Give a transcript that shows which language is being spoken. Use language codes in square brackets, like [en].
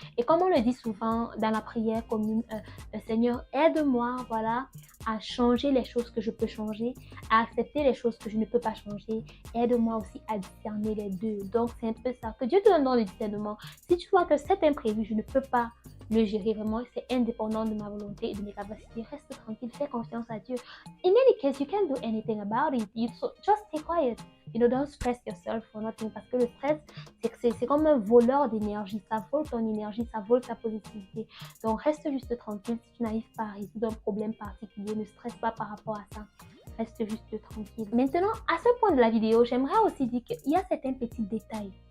[fr] Et comme on le dit souvent dans la prière commune, Seigneur, aide-moi, voilà, à changer les choses que je peux changer, à accepter les choses que je ne peux pas changer. Aide-moi aussi à discerner les deux. Donc c'est un peu ça. Que Dieu te donne dans le discernement. Si tu vois que cet imprévu, je ne peux pas le gérer vraiment. C'est indépendant de ma volonté et de mes capacités. Reste tranquille, fais confiance à Dieu. [en] In any case, you can't do anything about it. Just stay quiet. Don't stress yourself for nothing. [fr] Parce que le stress, c'est comme un voleur d'énergie. Ça vole ton énergie, ça vole ta positivité. Donc, reste juste tranquille. Si tu n'arrives pas à résoudre un problème particulier, ne stresse pas par rapport à ça. Reste juste tranquille. Maintenant, à ce point de la vidéo, j'aimerais aussi dire qu'il y a certains petits détails.